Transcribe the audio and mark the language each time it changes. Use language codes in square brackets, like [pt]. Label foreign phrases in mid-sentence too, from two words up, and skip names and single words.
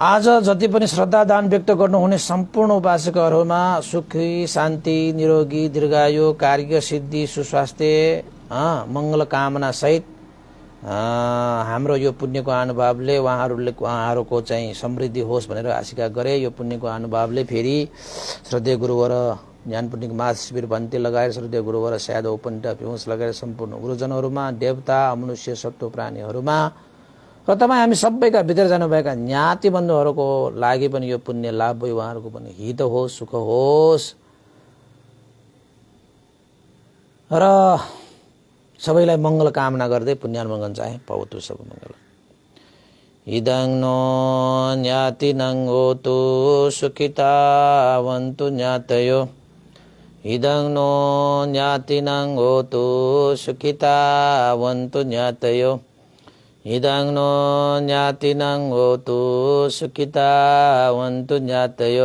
[ne] आज जति पनि श्रद्धा दान व्यक्त गर्नुहुने सम्पूर्ण उपासकहरूमा सुखी शान्ति निरोगी दीर्घायु कार्य सिद्धि सुस्वास्थ्य मंगल कामना सहित हाम्रो यो पुण्यको अनुभवले उहाँहरूको चाहिँ समृद्धि होस् भनेर आशिका गरे। यो पुण्यको अनुभवले फेरि श्रद्धेय गुरुवर ज्ञान पुण्यको मास शिविर भन्ते लगाएर श्रद्धेय गुरुवर स्याद उपन्टा पिउस लगाएर सम्पूर्ण गुरुजनहरूमा देवता मनुष्य सत्व प्राणीहरूमा र तपाईँ हामी सबैका भित्र जानुभएका ज्ञाति बन्धुहरूको लागि पनि यो पुण्य लाभ भयो। उहाँहरूको पनि हित होस् सुख होस् र सबैलाई मंगल कामना गर्दै पुण्यानुमोदन चाहे पवतु सब मंगल। [pi] इदं नो ज्ञातिनं होतु सुखितावन्तु ज्ञातयो। इदं नो ज्ञातिनं होतु सुखितावन्तु ज्ञातयो। इदं नो ज्ञातिनं होतु सुखितावन्तु ज्ञातयो।